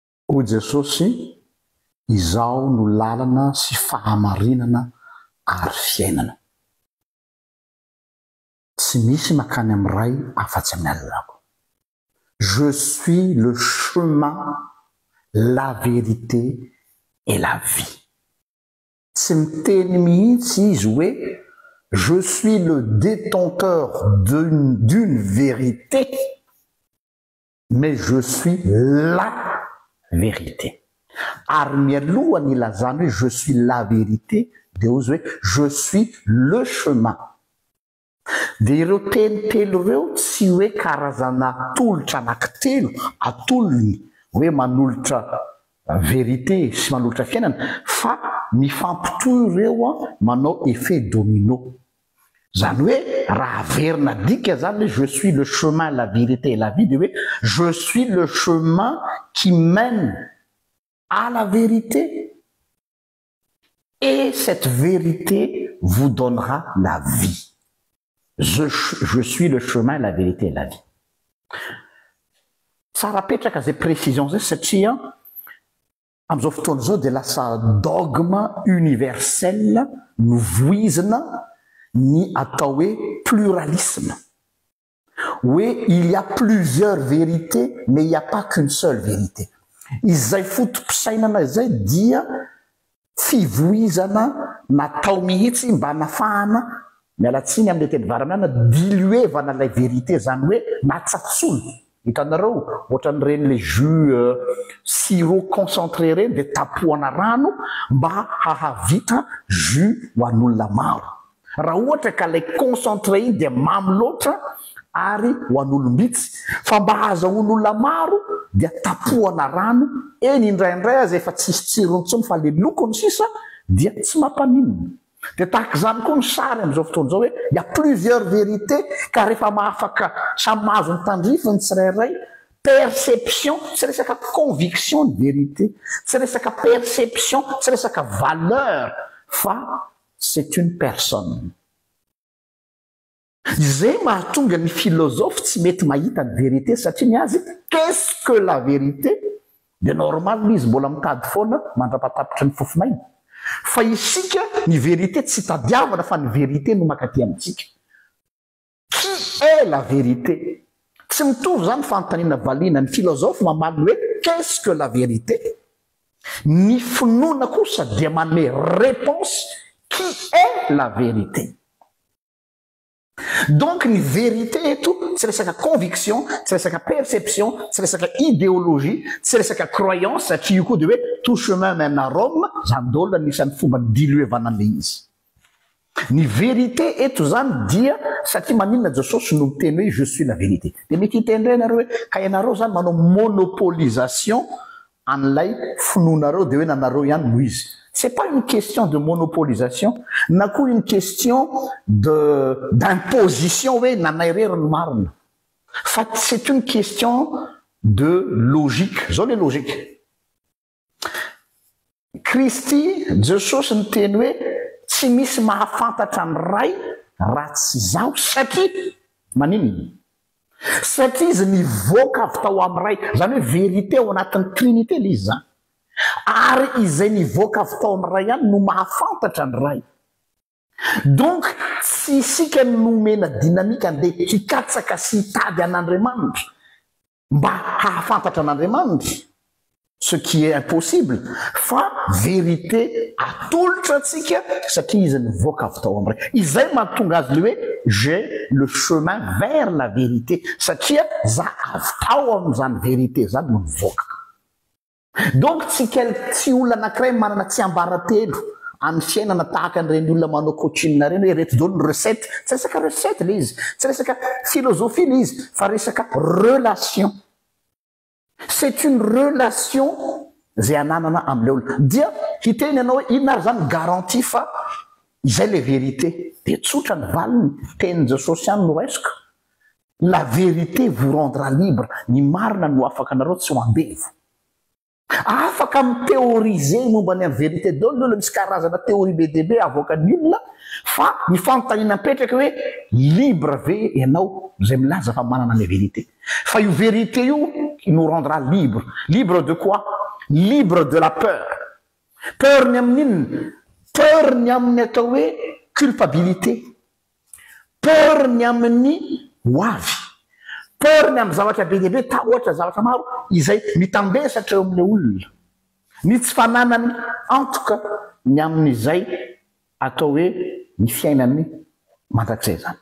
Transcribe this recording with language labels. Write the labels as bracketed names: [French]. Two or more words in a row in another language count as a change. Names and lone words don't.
[Malagasy] O Jesosy, izao no lalana sy fahamarinana ary fiainana. Tsy misy makany amin'ny ray afa-tsy amin'ny alalako. [French] Je suis le chemin, la vérité et la vie. [Malagasy] Tsy miteny mihitsy izy hoe [French] je suis le détenteur d'une vérité, mais je suis la vérité. [Malagasy] Ary mialohany ilazany hoe [French] je suis la vérité [Malagasy] dia ozy hoe [French] je suis le chemin. [Malagasy] Dia ireo tenitelo ireo tsy hoe karazana tolotra anankitelo atolony hoe manolotra vérité sy manolotra fiainana, fa mifampitohy ireo manao [French] effet domino. [Malagasy] Zany hoe raha verina dika zany [French] je suis le chemin, la vérité et la vie, [Malagasy] dia hoe [French] je suis le chemin qui mène à la vérité, et cette vérité vous donnera la vie. Je suis le chemin, la vérité et la vie. [Malagasy] Tsara petraka zay précision zay satria am'izao fotoana zao dia lasa [French] dogme universel [Malagasy] no voizina ny atao hoe pluralisme. [French] Oui, il y a plusieurs vérités, mais il n'y a pas qu'une seule vérité. [Malagasy] Izay foto-pisainana izay dia fivoizana natao mihitsy mba nafahana mialatsiny amin'ny teny varanana diluevana ilay vérité, zany hoe natsatsolo. Hitanareo ohatran'ireny [French] le jus sirop concentré [Malagasy] reny dia tapohana rano mba hahavita jus ho an'olona maro. Raha ohatra ka ilay concentré iny dia mamy loatra ary ho an'olom-bitsy, fa mba ahazahoan'olona maro dia tapohana rano eny indraindray aza efa tsisy tsirony intsony fa le lokony sisa dia tsy mampaninona. Dia tahaka izany koa ny sary amin'izao fotoana izao hoe [French] il y a plusieurs vérités, [Malagasy] ka rehefa mahafaka samy mahazo ny tandrifiny tsirairay perception, tsy resaka [French] conviction de vérité, [Malagasy] tsy resaka perception, tsy resaka valeur, fa [French] c'est une personne. [Malagasy] Izay mahatonga ny philosophe tsy mety mahita ny vérité satria ny azy [French] qu'est-ce que la vérité? [Malagasy] Dia normal izy mbola mitady foana mandrapatapitra ny fofonainy. Fa isika ny vérité tsy tadiavana fa ny vérité no makaty amintsika. [French] Qui est la vérité? [Malagasy] Tsy mitovy zany fanontaniana valiana ny philosophe mamaly hoe [French] qu'est-ce que la vérité? [Malagasy] Ny finoana kosa dia manome [French] réponse qui est la vérité. [Malagasy] Donc ny vérité eto tsy resaka conviction, tsy resaka perception, tsy resaka idéologie, tsy resaka croyance satria io koa dia hoe [French] tout chemin mène à Rome, [Malagasy] zany daholo anisan'ny fomba diluevana an'ilay izy. Ny vérité eto zany dia satria maninona Jesosy no miteny hoe [French] je suis la vérité. [Malagasy] Dia mety hitendray ianareo hoe ka ianareo zany manao monopolisation an'ilay finoanareo dia hoe nanareo ihany no izy. [French] C'est pas une question de monopolisation, n'a qu'une une question d'imposition, oui, c'est une question de logique. Zone logique. [Malagasy] Christy, Jesosy ny teny hoe tsy misy mahafantatra ny ray raha tsy zaho satria manino? Satria izy nivoaka avy tao amin'ny ray, zany hoe vérité ao anatin'ny trinité lay izy zany. Ary izay nivoaka avy tao amin'ny ray ihany no mahafantatra ny ray. Donc tsy isika nomena dynamique andeha hikatsaka sy hitady an'Andriamanitra mba hahafantatra an'Andriamanitra, [French] ce qui est impossible, [Malagasy] fa vérité atolotra atsika satria izy nivoaka avy tao amin'ny ray. Izay mahatonga azy le hoe [French] j'ai le chemin vers la vérité, [Malagasy] satria za avy tao amin'izany vérité zany no nivoaka. Donc tsy olona anankiray manana tsy ambaratelo amin'ny fiainana tahaka an'ireny olona manao coaching reny hoe reto daholo ny recette, tsy resaka recette le izy, tsy resaka philosophie le izy, fa resaka relation. [French] C'est une relation [Malagasy] zay ananana amin'ilay olona. Dia hiteny ianao hoe inona zany garantie fa izay le vérité? Dia tsotra ny valiny, tenin Jesosy ihany no raisiko. [French] La vérité vous rendra libre. [Malagasy] Ny marina no afaka anareo tsy ho ambevo. Afaka mithéoriser momba ny amin'ny vérité daholo misy karazana théorie be dia be avoakan'ny olona, fa ny fanontaniana mipetraka hoe libre ve ianao zay milaza fa manana ny vérité. Fa io vérité io [French] nous rendra libre. Libre de quoi? libre de la peur. [Malagasy] Peur-ny amin'inona? Peur-ny amin'ny atao hoe culpabilité. Peur-ny amin'ny hoavy. Peur-ny amin'ny zavatra be dehibe ohatra zavatra maro izay mitambesatra eo amin'ilay olona. Ny tsy fananany antoka ny amin'izay atao hoe ny fiainany mandrakizay zany.